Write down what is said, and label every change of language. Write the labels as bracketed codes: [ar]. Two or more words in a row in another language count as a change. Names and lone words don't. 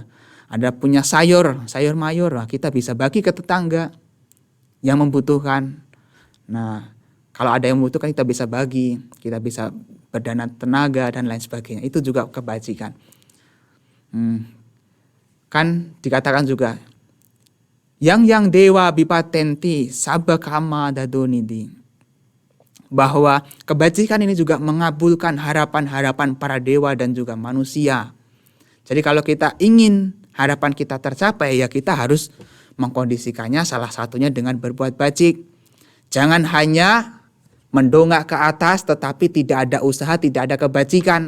[id] Ada punya sayur mayur, kita bisa bagi ke tetangga yang membutuhkan. Nah, kalau ada yang membutuhkan kita bisa bagi, kita bisa berdana tenaga dan lain sebagainya. Itu juga kebajikan. Kan dikatakan juga yang [pi] dewa bipatenti sabakama dadonidi, [id] bahwa kebajikan ini juga mengabulkan harapan-harapan para dewa dan juga manusia. Jadi kalau kita ingin harapan kita tercapai, ya kita harus mengkondisikannya salah satunya dengan berbuat bajik. Jangan hanya mendongak ke atas tetapi tidak ada usaha, tidak ada kebajikan.